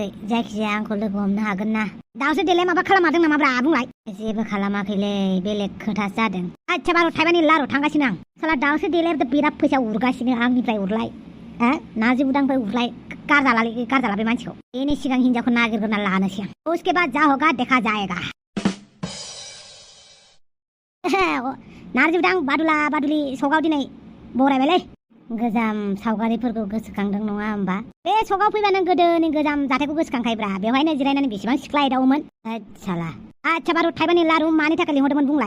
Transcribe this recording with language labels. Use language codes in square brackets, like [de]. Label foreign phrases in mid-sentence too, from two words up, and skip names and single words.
[brx] जायखिजाया आंखौ लोगो हमनो हागोन ना? दाउस्रि देलाय माबा खालामादों नामाब्रा बुंलाय? जेबो खालामाखैलै बेलेग खोथासो जादों। आच्छा बार' थाइबानि लारु थांगासिनो आं। साला दाउस्रि देलायाबोथ' बिराद फैसा उरगासिनो आंनिफ्राय उरलाय। नार्जि बुदांनिफ्राय उरलाय। गारजाला बे मानसिखौ। बेनि सिगां हिनजावखौ नागिरग्रोना लानोसै आं। [hi] उसके बाद जा होगा देखा जाएगा। [brx] नार्जि बुदां बादुलि सगाव दिनै बरायबायलै। गोजाम सावगारिफोरखौ गोसोखांदों नङा होमबा? बे सगाव फैबा नों गोदोनि गोजाम जाथायखौ गोसोखांखायोब्रा। बेवहायनो जिरायनानै बेसेबां सिख्ला एदावोमोन। आच्छा बार' थाइबानि लारु मानि थाखाय लिंहरदोंमोन बुंलाय?